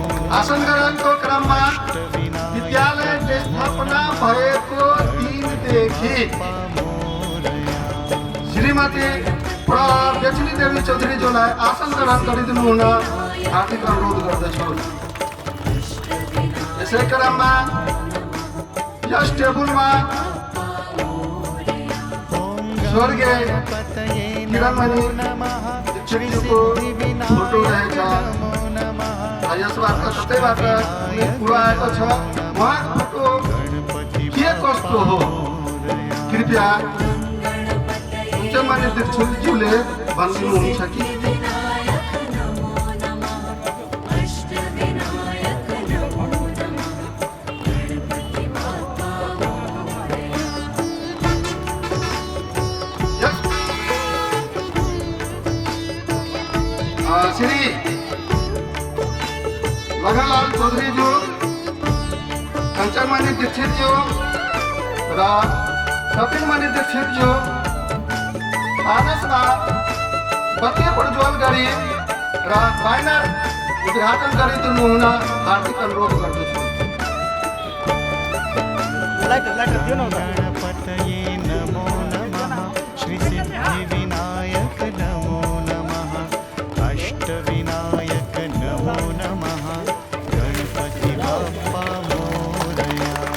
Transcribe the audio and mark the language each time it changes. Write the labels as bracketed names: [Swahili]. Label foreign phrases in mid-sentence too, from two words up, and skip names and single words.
[Nepali] आसन ग्रहणको क्रममा अष्टविनायक विद्यालय स्थापना भएको दिनदेखि [Marathi] मोरया। [Nepali] श्रीमती प्रदक्षिणी देवी चौधरीज्यूलाई आसन ग्रहण गरिदिनु हुन हार्दिक अनुरोध गर्दछु। यसै क्रममा यस टेबुलमा स्वर्गीय [Sanskrit] गणपतये [Nepali] किरणमणि [Sanskrit] नमः [Nepali] दीक्षितज्यूको फोटो रहेछ। यसबाट कतैबाट कुनै कुरो आएको छ, उहाँको फोटो के कस्तो हो कृपया उच्चमान्य दीक्षितज्यूले भनिदिनुहुन्छ कि? [Sanskrit] विनायक नमो नमः अष्टविनायक नमो नमः [Marathi] गणपति बाप्पा मोरया। [Nepali] श्री लखनलाल चौधरीज्यू, कंचनमणि दीक्षितज्यू र कपिलमणि दीक्षितज्यू आदेशमा बत्ती प्रज्वल गरी र ब्यानर उद्घाटन गरिदिनु हुन हार्दिक अनुरोध गर्दछु। [Sanskrit] गणपतये नमो नमः श्री सिद्धिविनायक नमो नमः अष्टविनायक नमो नमः [Marathi] गणपति बाप्पा मोरया।